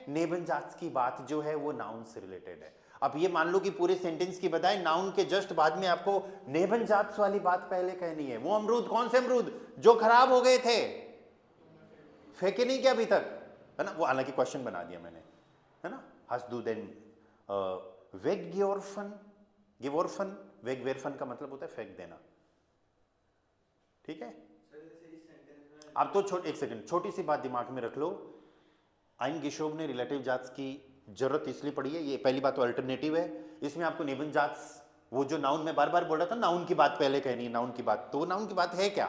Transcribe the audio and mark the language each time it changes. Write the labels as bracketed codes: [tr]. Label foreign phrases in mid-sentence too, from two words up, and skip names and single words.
[hi] नेबनजात्स की बात जो है वो नाउन से रिलेटेड है। आप ये मान लो कि पूरे सेंटेंस की बजाय नाउन के जस्ट बाद में आपको नेबनजात्स वाली बात पहले कहनी है। वो अमरूद, कौन से अमरूद? जो खराब हो गए थे, फेंके नहीं क्या अभी तक, है ना? वो हालांकि क्वेश्चन बना दिया मैंने, है ना? [de] hast du denn weggeworfen? geworfen, wegwerfen [hi] का मतलब होता है फेंक देना, ठीक है। आप तो एक सेकंड, छोटी सी बात दिमाग में रख लो। [de] ein geschobene Relativsatz [hi] की जरूरत इसलिए पड़ी है, ये पहली बात तो अल्टरनेटिव है, इसमें आपको नेबन जात्स, वो जो नाउन में बार बार बोल रहा था, नाउन की बात पहले कहनी है, नाउन की बात, तो वो नाउन की बात है क्या?